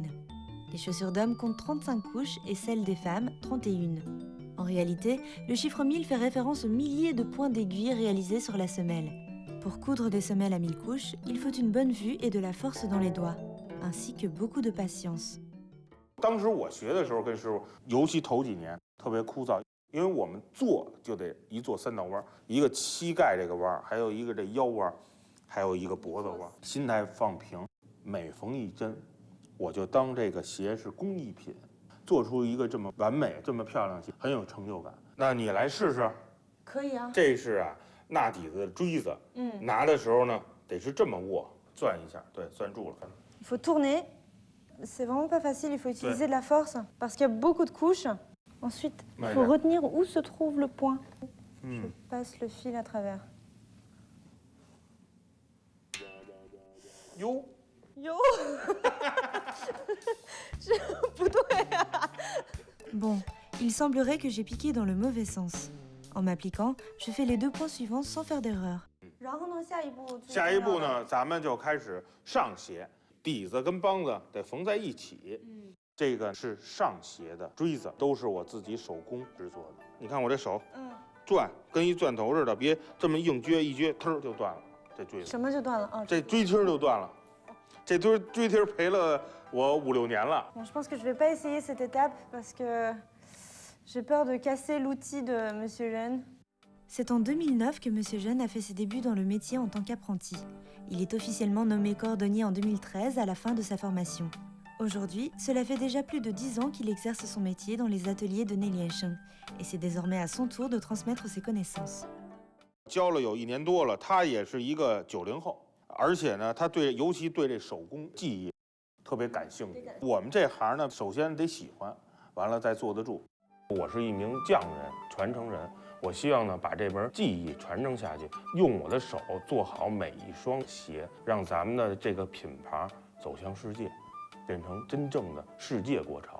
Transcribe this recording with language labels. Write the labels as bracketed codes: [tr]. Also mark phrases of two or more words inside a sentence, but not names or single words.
[fr] Les chaussures d'hommes comptent 35 couches et celles des femmes 31. En réalité, le chiffre 1000 fait référence aux milliers de points d'aiguille réalisés sur la semelle. Pour coudre des semelles à 1000 couches, il faut une bonne vue et de la force dans les doigts, ainsi que beaucoup de patience. [zh] 当时我学的时候跟师傅，尤其头几年特别枯燥，因为我们做就得一做3道弯，一个膝盖这个弯，还有一个这腰弯，还有一个脖子弯，心态放平，每缝一针，我就当这个鞋是工艺品，做出一个这么完美、这么漂亮的鞋，很有成就感。那你来试试？可以啊。这是啊，纳底子的锥子，拿的时候呢，得是这么握，攥一下，对，攥住了。 [fr] Il faut tourner. C'est vraiment pas facile, il faut utiliser de la force parce qu'il y a beaucoup de couches. Ensuite, il faut retenir où se trouve le point. Je passe le fil à travers. Yo. Yo. Bon, il semblerait que j'ai piqué dans le mauvais sens. En m'appliquant, je fais les 2 points suivants sans faire d'erreur. [zh] 下一步呢，咱们就开始上鞋。底子跟帮子得缝在一起，这个是上鞋的锥子，都是我自己手工制作的。你看我这手，转跟一钻头似的，别这么硬撅，一撅，腾就断了。这锥子什么就断了啊？这锥梯就断了，这锥梯赔了我5、6年了。 [fr] Bon, je pense que je vais pas essayer cette étape parce que j'ai peur de casser l'outil de Monsieur Jeune. C'est en 2009 que Monsieur Jeune a fait ses débuts dans le métier en tant qu'apprenti. Il est officiellement nommé cordonnier en 2013 à la fin de sa formation. Aujourd'hui, cela fait déjà plus de 10 ans qu'il exerce son métier dans les ateliers de Ne Liansheng et c'est désormais à son tour de transmettre ses connaissances. [zh] 教了有1年多了，他也是一个90后，而且呢，他尤其对这手工技艺特别感兴趣。我们这行呢，首先得喜欢，完了再坐得住。我是一名匠人、传承人。我希望呢，把这门技艺传承下去，用我的手做好每一双鞋，让咱们的这个品牌走向世界，变成真正的世界国潮。